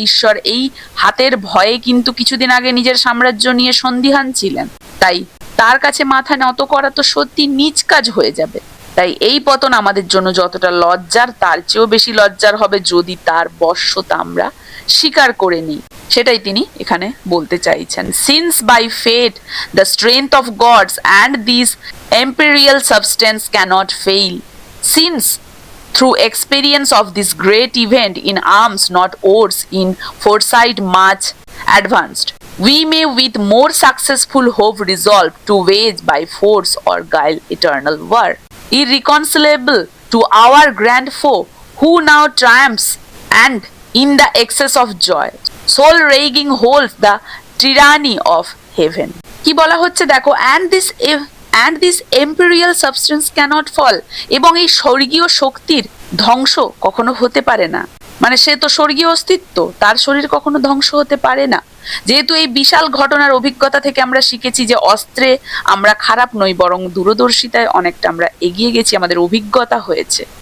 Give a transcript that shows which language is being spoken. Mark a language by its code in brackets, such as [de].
[bn] ঈশ্বর এই হাতের ভয়ে কিন্তু কিছুদিন আগে নিজের সাম্রাজ্য নিয়ে সন্দিহান ছিলেন, তাই তার কাছে মাথা নত করা তো সত্যি নীচ কাজ হয়ে যাবে। তাই এই পতন আমাদের জন্য যতটা লজ্জার, তার চেয়েও বেশি লজ্জার হবে যদি তার বশ্যতা আমরা স্বীকার করে নিই, সেটাই তিনি এখানে বলতে চাইছেন। [en] Since by fate the strength of gods and this empyreal substance cannot fail, since through experience of this great event in arms not ours, in foresight much advanced, we may with more successful hope resolve to wage by force or guile eternal war, irreconcilable to our grand foe, who now triumphs and in the excess of joy soul raging holds the tyranny of heaven। [bn] কি বলা হচ্ছে দেখো, and this imperial substance cannot fall, এবং এই স্বর্গীয় শক্তির ধ্বংস কখনো হতে পারে না, মানে সে তো স্বর্গীয় অস্তিত্ব, তার শরীর কখনো ধ্বংস হতে পারে না। যেহেতু এই বিশাল ঘটনার অভিজ্ঞতা থেকে আমরা শিখেছি যে অস্ত্রে আমরা খারাপ নই, বরং দূরদর্শিতায় অনেকটা আমরা এগিয়ে গেছি, আমাদের অভিজ্ঞতা হয়েছে।